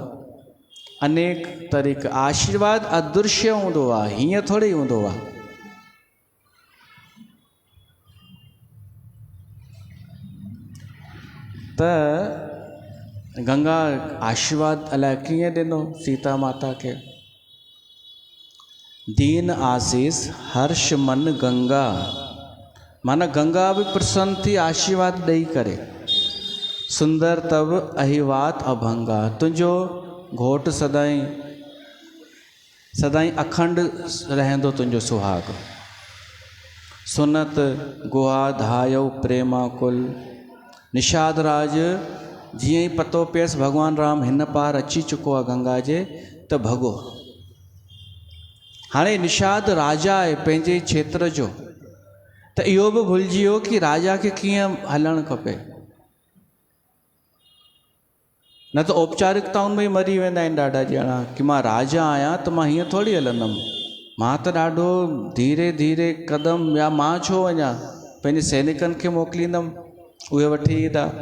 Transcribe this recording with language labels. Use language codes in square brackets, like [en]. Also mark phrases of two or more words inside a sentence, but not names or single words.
[sd] अनेक तरीक़ा। आशीर्वाद अदृश्य हूंदो आहे, हीअं थोरी हूंदो आहे। त गंगा आशीर्वाद अलाए कीअं ॾिनो सीता माता खे। [awa] दीन आशीष हर्ष मन गंगा, [sd] माना गंगा बि प्रसन्न थी आशीर्वाद ॾेई करे। [awa] सुंदर तब अहिवात अभंगा, [sd] तुंहिंजो घोट सदाईं सदाईं अखंड रहंदो तुंहिंजो सुहाग। [awa] सुनत गुहा धायो प्रेमाकुल। [sd] निषाद राज जीअं ई पतो पियसि भॻवान राम हिन पार अची चुको आहे गंगा जे, त भॻो। हाणे निषाद राजा आहे पंहिंजे क्षेत्र जो, त इहो बि भुलिजी वियो कि राजा खे कीअं हलणु खपे। न त औपचारिकताउनि में ई मरी वेंदा आहिनि ॾाढा ॼणा कि मां राजा आहियां त मां हीअं थोरी हलंदुमि, मां त ॾाढो धीरे धीरे कदम, या मां छो वञा, पंहिंजे सैनिकनि खे मोकिलींदुमि, उहे वठी ईंदा।